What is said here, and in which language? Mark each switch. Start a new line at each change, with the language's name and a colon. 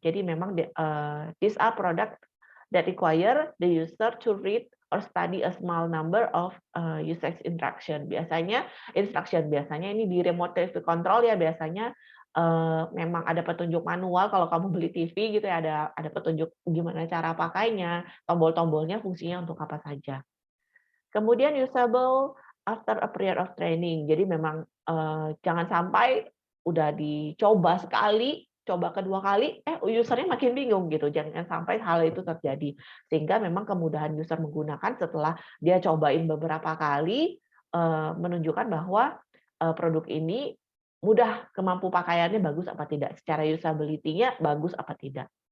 Indonesian: Jadi memang
English: these are product that require the user to read or study a small number of usage instruction.
Indonesian: Biasanya ini di remote TV control ya, biasanya memang ada petunjuk manual kalau kamu beli TV gitu ya, ada petunjuk gimana cara pakainya, tombol-tombolnya fungsinya untuk apa saja.
English: Kemudian usable after a period of training.
Indonesian: Jadi memang, jangan sampai udah dicoba sekali, coba kedua kali, user-nya makin bingung gitu. Jangan sampai hal itu terjadi. Sehingga memang kemudahan user menggunakan setelah dia cobain beberapa kali, menunjukkan bahwa, produk ini mudah, kemampu pakaiannya bagus apa tidak, secara usability-nya bagus apa tidak.